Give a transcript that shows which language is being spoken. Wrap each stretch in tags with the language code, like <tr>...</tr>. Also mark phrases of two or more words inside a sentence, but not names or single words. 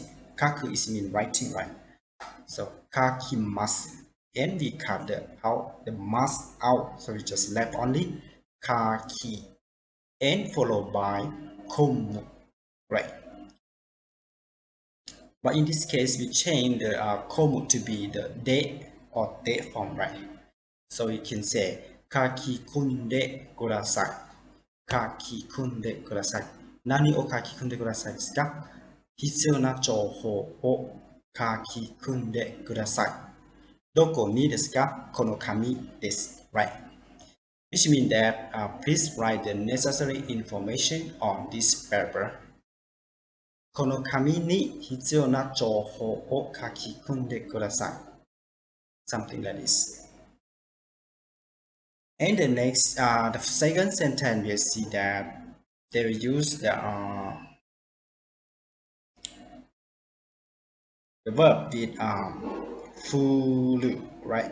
<en>Kaku is mean writing, right? So kakimasu, and we cut the mass out, so we just left only kaki, and followed by komu, right? But in this case, we change the komu to be the de or de form, right? So you can say</en> <ja>書き込んでください. 書き込んでください。何を書き込んでくださいですか? 必要な情報を書き込んでください. どこにですか? この紙です,</ja> <en>right? Which means that please write the necessary information on this paper.</en> <ja>この紙に必要な情報を書き込んでください。</ja> <en>Something like this. And the next, the second sentence, we see that they will use the verb with furu, right?</en>